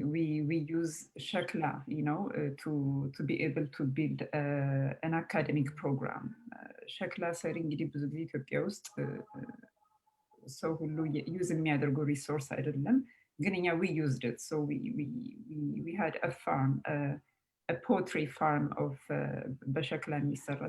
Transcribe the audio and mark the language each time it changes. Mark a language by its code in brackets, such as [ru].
[en] We use ECLA, to be able to build an academic program. [am] ECLA ሰሪ እንግዲህ ብዙ ጊዜ ኢትዮጵያ ውስጥ ሰው ሁሉ ዩዝ የሚያደርገው ሪሶርስ አይደለም፣ ግን እኛ [en] we used it. So we had a farm, a poultry farm of [am] በሸክላ የሚሰራ.